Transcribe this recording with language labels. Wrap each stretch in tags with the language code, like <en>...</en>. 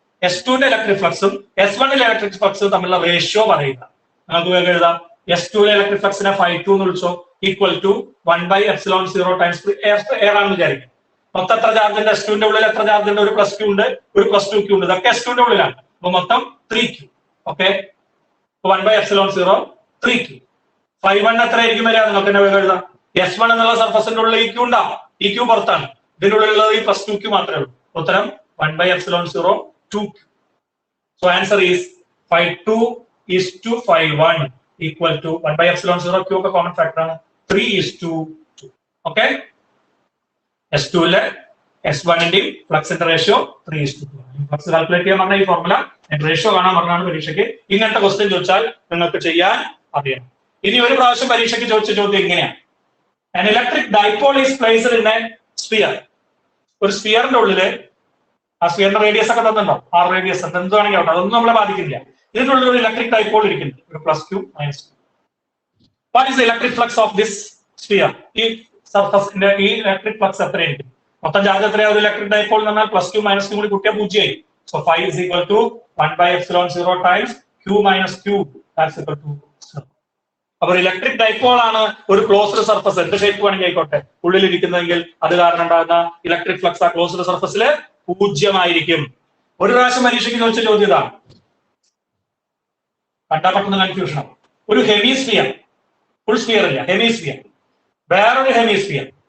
<ml>S2ന്റെ electric ഫ്ലക്സും S1ന്റെ electric ഫ്ലക്സും തമ്മിലുള്ള ratio പറയുക. നമുക്ക് വേഗം എഴുതാം. S2ലെ ഇലക്ട്രിക് ഫ്ലക്സിനെ ϕ2 എന്ന് വിളിച്ചോ, equal to 1/epsilon 0 times air ആണെന്ന് വിചാരിക്കും. മൊത്തം എത്ര ചാർജ് ഉണ്ട്? S2ന്റെ ഉള്ളിൽ എത്ര ചാർജ് ഉണ്ട്? ഒരു +q ഉണ്ട്, ഒരു +2q ഉണ്ട്. ഇതൊക്കെ S2ന്റെ ഉള്ളിലാണ്. അപ്പൊ മൊത്തം 3q. Okay, 1/epsilon 0 3q. ϕ1 എത്ര ആയിരിക്കും വരിക? നിങ്ങൾക്ക് തന്നെ വേഗം എഴുതാം. S1 എന്നുള്ള സർഫസിന്റെ ഉള്ളിൽ ഈ q ഉണ്ടാവും, ഈ q പുറത്താണ്, ഇതിന്റെ ഉള്ളിലുള്ളത് ഈ +2q മാത്രമേ ഉള്ളൂ. ഉത്തരം 1/epsilon 0 2q.</ml> <en>So answer is ϕ2 is to ϕ1 equal to 1/epsilon 0 q ഒക്കെ common factor ആണ്, 3:2.</en> <ml>Okay, S2ലെ S1ന്റെയും ഫ്ലക്സിന്റെ ratio 3:2. ഫ്ലക്സ് കാൽക്കുലേറ്റ് ചെയ്യാൻ പറഞ്ഞ ഈ ഫോർമുല റേഷ്യോ കാണാൻ പറഞ്ഞാണ് പരീക്ഷയ്ക്ക്. ഇങ്ങനത്തെ ക്വസ്റ്റ്യൻ ചോദിച്ചാൽ നിങ്ങൾക്ക് ചെയ്യാൻ അറിയണം. ഇനി ഒരു പ്രാവശ്യം പരീക്ഷയ്ക്ക് ചോദിച്ച ചോദ്യം ഇങ്ങനെയാണ്.</ml> <en>An electric dipole is placed in a sphere.</en> <ml>ഒരു സ്ഫിയറിന്റെ ഉള്ളില് ആ സ്ഫിയറിന്റെ റേഡിയസ് ഒക്കെ തന്നിട്ടുണ്ടോ? ആ റേഡിയസ് എന്ത് വേണമെങ്കിൽ ആവട്ടെ, അതൊന്നും നമ്മളെ ബാധിക്കില്ല. ഇതിനുള്ളിൽ ഒരു ഇലക്ട്രിക് ഡൈപോൾ ഇരിക്കുന്നുണ്ട്, ഒരു +q -q.</ml> <en>What is the electric flux of this sphere?</en> <ml>ഈ സർഫസിന്റെ ഈ ഇലക്ട്രിക് ഫ്ലക്സ് എത്രയായിരിക്കും? മൊത്തം ചാർജ് എത്രയാ? ഒരു ഇലക്ട്രിക് ഡൈപോൾ എന്ന് പറഞ്ഞാൽ +q -q കൂടി കൂട്ടിയാൽ 0 ആയി.</ml> <en>So phi is equal to 1/epsilon 0 times q - q, that's equal to 0.</en> <ml>അപ്പൊ ഇലക്ട്രിക് ഡൈപോൾ ആണ് ഒരു ക്ലോസ്ഡ് സർഫസ്, എന്ത് ഷേപ്പ് വേണമെങ്കിൽ ആയിക്കോട്ടെ, ഉള്ളിലിരിക്കുന്നതെങ്കിൽ അത് കാരണം ഉണ്ടാകുന്ന ഇലക്ട്രിക് ഫ്ലക്സ് ആ ക്ലോസ്ഡ് സർഫസിൽ 0 ആയിരിക്കും. ഒരു പ്രാവശ്യം പരീക്ഷയ്ക്ക് ചോദിച്ച ചോദ്യം ഇതാണ്, കണ്ടാ പെട്ടെന്ന് കൺഫ്യൂഷൻ ആവും. ഒരു ഹെമിസ്ഫിയർ, ഫുൾ സ്ഫിയർ ഇല്ല, ഹെമിസ്ഫിയർ, വേറൊരു ഹെമിസ്ഫിയർ.</ml>